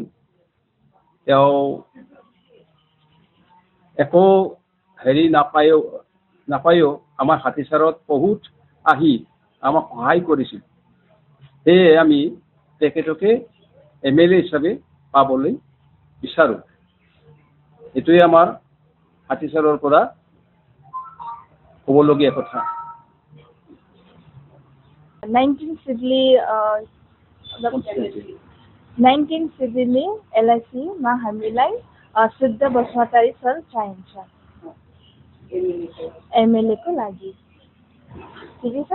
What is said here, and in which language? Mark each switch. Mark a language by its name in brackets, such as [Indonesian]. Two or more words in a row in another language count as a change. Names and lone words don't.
[Assamese] তেওঁ একো হেৰি নাপায়ো আমাৰ হাতীচাৰত বহুত আহি আমাক সহায় কৰিছিল। সেয়ে আমি তেখেতকে এমএলএ হিচাপে পাবলৈ বিচাৰোঁ। এইটোৱে আমাৰ হাতীচাৰৰ পৰা ক'বলগীয়া কথা। [Nepali] 19 सिडनी एलआईसी मा हामीलाई शुद्ध बसुमतारी सर चाहिन्छ एमएलए को लागि। ठिकै छ।